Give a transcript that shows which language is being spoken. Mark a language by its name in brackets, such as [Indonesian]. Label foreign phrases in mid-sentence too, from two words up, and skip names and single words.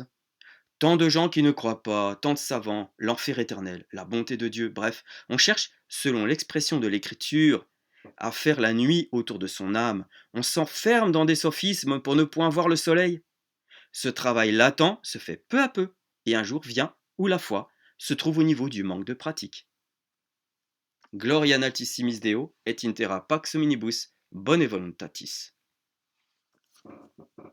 [French] Tant de gens qui ne croient pas, tant de savants, l'enfer éternel, la bonté de Dieu, bref, on cherche, selon l'expression de l'Écriture, à faire la nuit autour de son âme. On s'enferme dans des sophismes pour ne point voir le soleil. Ce travail latent se fait peu à peu, et un jour vient où la foi se trouve au niveau du manque de pratique. [Latin] Gloria in altissimis Deo et in terra pax hominibus, bone voluntatis.